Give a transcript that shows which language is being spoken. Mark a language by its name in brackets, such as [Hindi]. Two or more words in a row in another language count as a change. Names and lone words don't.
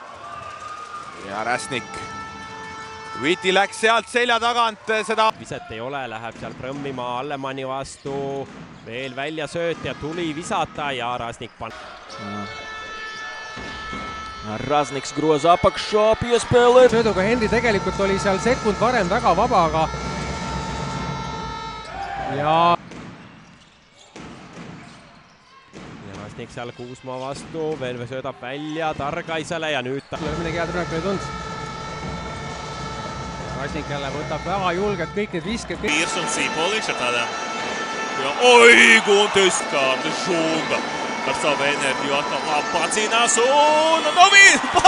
[Estonian] Ja Räsnik. Whitley läks sealt selja tagant seda. Viset ei ole, läheb seal prõmmima Allemanni vastu. Veel välja sööt ja tuli visata ja Rasnik paneb. [Latvian] Razniks groza apakšā, piespēlē. [Estonian] Sööduga Henri tegelikult oli seal sekund varem väga vaba, aga ja Rasnik seal Kuusmaa vastu, veel söödab välja Dargaisele ja nüüd midagi head rünnak ei tulnud. Rasnik jälle võtab väga julgelt kõik need visked. [Latvian] Piirs un Sīpoliks ar tādām. Ja oi, Guntis Kārta Žunda ar savu enerģiju atkal labi pacīnās un